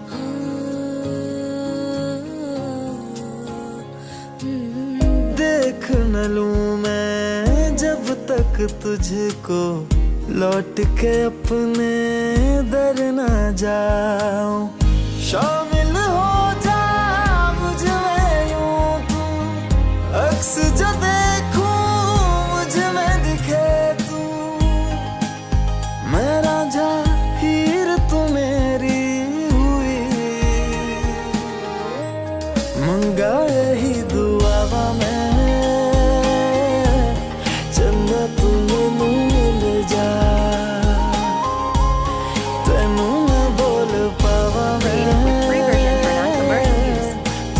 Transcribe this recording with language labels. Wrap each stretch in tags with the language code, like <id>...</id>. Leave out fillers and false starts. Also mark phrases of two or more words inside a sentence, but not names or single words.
<hi>देख न लूं मैं जब तक तुझको, लौट के अपने दर न जाऊं, शामिल हो जा मुझ में यूं तू, अक्स जो देखूं मुझ में दिखे तू,</hi> <pa>ਮੈਂ ਰਾਂਝਾ ਹੀਰ ਤੂੰ ਮੇਰੀ ਹੋਈ, ਮੰਗਾਂ ਹੀ ਦੁਆਵਾਂ ਮੈਂ, ਚੰਦਾ ਤੂੰ ਮੈਨੂੰ ਮਿਲ ਜਾ, ਤੈਨੂੰ ਨਾ ਬੋਲ ਪਾਵਾਂ</pa> <en>Created with free version for non-commercial</en> <hi>मैं,</hi> <en>use.</en>